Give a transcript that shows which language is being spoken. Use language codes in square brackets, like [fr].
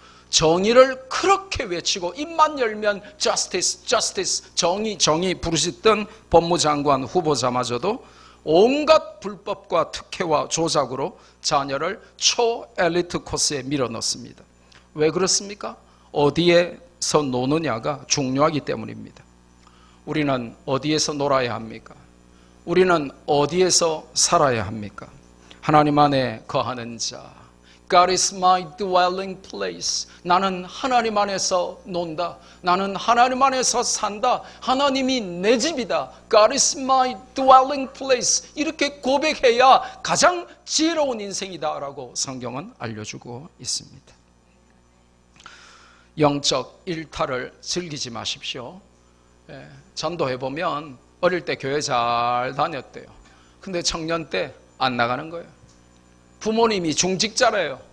[ko] 정의를 그렇게 외치고 입만 열면 justice, justice, 정의, 정의 부르짖던 법무장관 후보자마저도 온갖 불법과 특혜와 조작으로 자녀를 초엘리트 코스에 밀어넣습니다. 왜 그렇습니까? 어디에서 노느냐가 중요하기 때문입니다. 우리는 어디에서 놀아야 합니까? 우리는 어디에서 살아야 합니까? 하나님 안에 거하는 자. [en] God is my dwelling place. [ko] 나는 하나님 안에서 논다. 나는 하나님 안에서 산다. 하나님이 내 집이다. [en] God is my dwelling place. [ko] 이렇게 고백해야 가장 지혜로운 인생이다라고 성경은 알려주고 있습니다. 영적 일탈을 즐기지 마십시오. 전도해보면 어릴 때 교회 잘 다녔대요. 근데 청년 때 안 나가는 거예요. 부모님이 중직자래요.